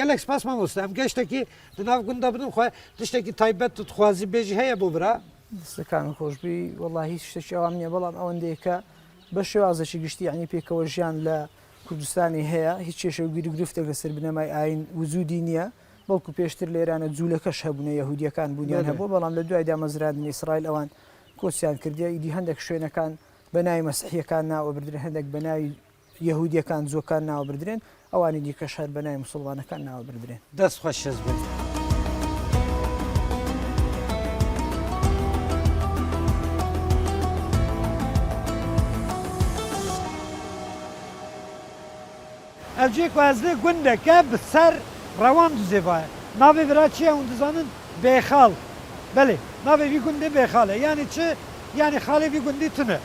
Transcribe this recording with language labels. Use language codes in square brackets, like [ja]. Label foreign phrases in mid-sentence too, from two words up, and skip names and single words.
[ku] Gelek spas mamoste em geştekî di nav gunda bidin xwe tiştekî taybet tu dixwazî bêjî heye bû bira. [ckb] دەستەکان خۆشببی وڵی هیچ شتێکی ئەوام نییە بەڵام ئەوەندەیەکە بە شێوازێکی گشتی عنی پێکەوە ژیان لە کوردستانی هەیە هیچ کێشە و گیری گرفتێک لەسەر بنەمای ئاین وجودی نییە بەڵکو پێشتر لێرانە جوولەکەش هەبوونە یەهودیەکان بوونیان هەبوو بەڵام لە دوای دامەزراندنی ئیسرائیل ئەوان کۆچیان کردیا ئیدی هەندێک شوێنەکان بەناوی مەسیحیەکان ناوەبردرێن هەندێک بەناوی یەهودیەکان زۆکان ناوەبردرێن ئەوانی دیکەش هەر بەناوی موسڵمانەکان ناوەبردرێن دەست خۆش شەز بێت. [ku] Evcik vazde gundeke bi ser rewan duzêvaye. Navê vira çi ye hûn dizanin bêxal. Belê navê vî gundê bêxal e yani çi yani xalê vî gundî tune.